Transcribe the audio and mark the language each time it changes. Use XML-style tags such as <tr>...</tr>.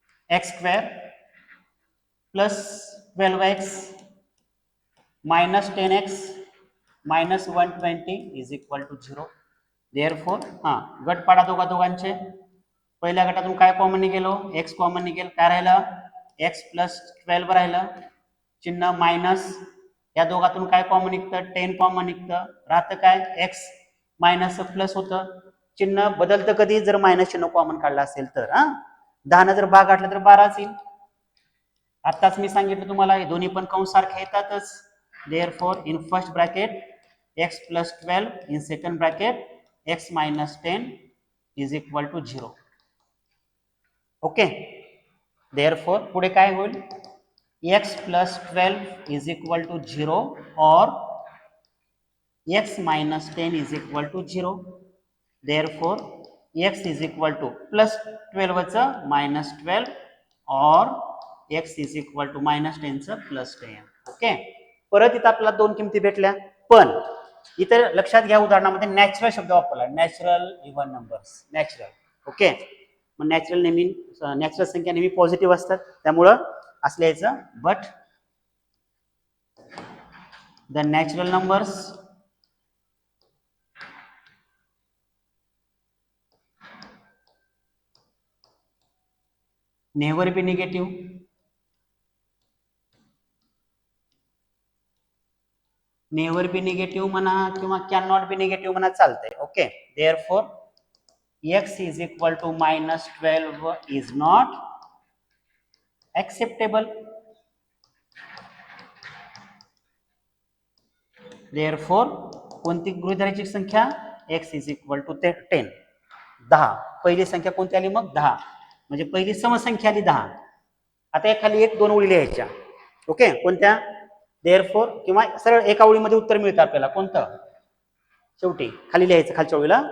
<en>X square plus 12x minus 10x minus 120 is equal to 0.</en> <mr>Therefore गट पाडा दोघांचे. पहिल्या गटातून काय कॉमन निघेलो? एक्स कॉमन निघेल. काय राहिलं? एक्स प्लस 12 राहिलं, चिन्ह मायनस. या दोघातून काय कॉमन निघतं? 10 कॉमन निघतं. राहतं काय? एक्स मायनस प्लस होतं. चिन्ह बदलतं कधी? जर मायनस चिन्ह कॉमन काढलं असेल तर. 10 जर भाग घातला तर 12च येईल. आताच मी सांगितलं तुम्हाला, हे दोन्ही पण कंस सारखे येतातच.</mr> <en>Therefore in first bracket x plus 12, in second bracket x minus 10 is equal to 0.</en> <mr>Okay, therefore पुढे काय होईल?</mr> <en>x plus 12 is equal to 0</en> <hi>और</hi> <en>X minus 10 is equal to 0. Therefore x is equal to plus 12चं minus 12</en> <hi>और</hi> <en>X is equal to minus 10चं plus 10.</en> <mr>Okay, परत इथं आपल्याला दोन किमती भेटल्या, पण इथं लक्षात घ्या, उदाहरणामध्ये नॅचरल शब्द वापरला, natural even numbers, natural. Okay, मग नॅचरल संख्या नेहमी पॉझिटिव्ह असतात, त्यामुळं असं लिहायचं,</mr> <en>But the natural numbers never be negative.</en> <mr>Never B negative म्हणा किंवा कॅन नॉट बी निगेटिव्ह म्हणा, चालतंय.</mr> <en>Okay, therefore x is equal to minus 12 is not acceptable.</en> <mr>Therefore कोणती गृहीत धरायची संख्या?</mr> <en>x is equal to 10. 10</en> <mr>पहिली संख्या कोणती आली? मग 10, म्हणजे पहिली समसंख्या आली 10. आता या खाली एक दोन ओळी लिहायच्या. ओके, कोणत्या? देअरफॉर, किंवा सरळ एका ओळीमध्ये उत्तर मिळतं आपल्याला. कोणतं? शेवटी खाली लिहायचं, खालच्या ओळीला.</mr>